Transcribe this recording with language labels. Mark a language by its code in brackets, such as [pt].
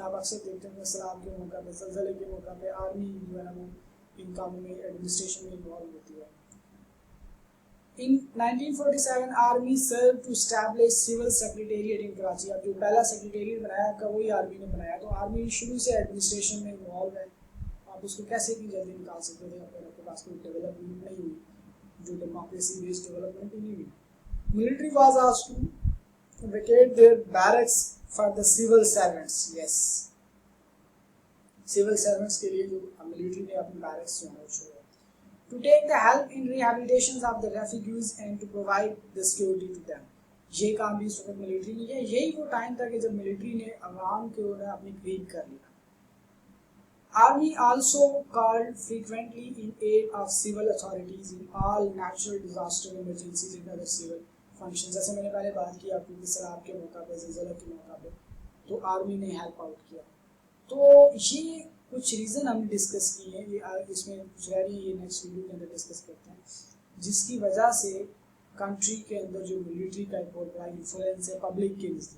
[ur] آپ اکثر دیکھتے ہیں سیلاب کے موقع پہ، زلزلے کے موقع پہ آرمی جو ہے نا وہ ان کاموں میں ایڈمنسٹریشن میں انوالو ہوتی ہے. [en] In 1947 army served to establish civil secretariat in Karachi. [ur] اب جو پہلا سیکریٹریٹ بنایا آپ کا وہی آرمی نے بنایا. تو آرمی شروع سے ایڈمنسٹریشن میں انوالو ہے. آپ اس کو کیسے اتنی جلدی نکال سکتے تھے اگر آپ کے پاس کوئی ڈیولپمنٹ نہیں ہوئی، جو ڈیموکریسی بیسڈ ڈیولپمنٹ ہی نہیں ہوئی. [en] Military was asked to vacate their barracks for the civil servants. Yes, civil servants [ur] کے لیے جو military نے اپنے barracks جو ہیں چھوڑے. [en] To take the help in rehabilitations of the refugees and to provide the security to them. [ur] یہ کام بھی اس وقت ملٹری نے کیا. یہی وہ ٹائم تھا کہ جب ملٹری نے عوام کے اوپر اپنی قریب کر لیا. [en] Army also called frequently in aid of civil authorities in all natural disaster emergencies and other civil function. [ur] جیسے میں نے پہلے بات کی آپ کو سیلاب کے موقع پہ، زلزلہ کے موقع پہ، تو آرمی نے ہیلپ آؤٹ کیا. تو یہ کچھ ریزن ہم نے ڈسکس کیے ہیں، یہ اس میں کچھ رہ رہی ہے، یہ نیکسٹ ویڈیو کے اندر ڈسکس کرتے ہیں، جس کی وجہ سے کنٹری کے اندر جو ملٹری کا ایک بہت بڑا انفلوئنس ہے پبلک کے نزدیک. اور یہاں کی جو پبلک ہے پاکستان کی، وہ ملٹری کو سپورٹ اسی وجہ سے کرتی ہے.